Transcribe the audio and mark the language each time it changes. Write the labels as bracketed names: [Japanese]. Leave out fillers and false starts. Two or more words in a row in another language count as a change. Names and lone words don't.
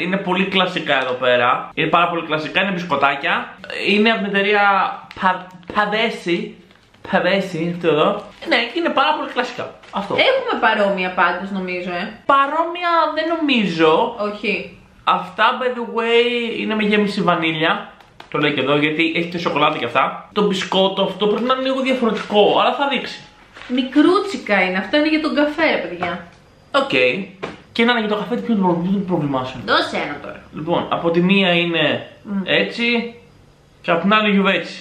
[Greek] Είναι πολύ κλασικά εδώ πέρα. Είναι πάρα πολύ κλασικά. Είναι μπισκοτάκια. Είναι από την εταιρεία Pavesi. Pavesi, αυτό εδώ. Ναι, είναι πάρα πολύ κλασικά. Αυτό. Έχουμε παρόμοια πάντως νομίζω, Παρόμοια δεν νομίζω. Όχι. Αυτά, [English] by the way, [Greek] είναι με γέμιση βανίλια. Το λέει και εδώ γιατί έχει και σοκολάτα και αυτά. Το μπισκότο αυτό πρέπει να είναι λίγο διαφορετικό, αλλά θα δείξει. Μικρούτσικα είναι. Αυτό είναι για τον καφέ, ρε παιδιά. Οκ. Και να είναι για το καφέ, ποιο είναι το πρόβλημά σου? Δώσε ένα τώρα. Λοιπόν, από τη μία είναι έτσι και από την άλλη γιουβέτσι.